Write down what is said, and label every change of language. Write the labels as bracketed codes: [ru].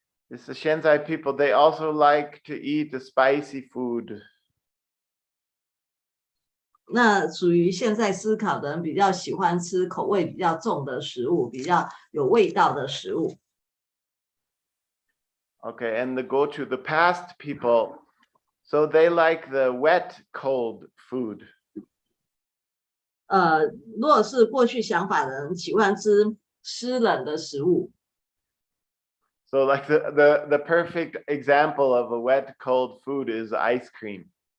[en] this is Shenzai people, they also like to eat the spicy food. [zh] 那属于现在思考的人比较喜欢吃口味比较重的食物，比较有味道的食物。 [en] Okay, and the past people, so they like the wet, cold food. [zh] 如果是过去想法的人，喜欢吃湿冷的食物。 [en] So like the perfect example of a wet, cold food is ice cream.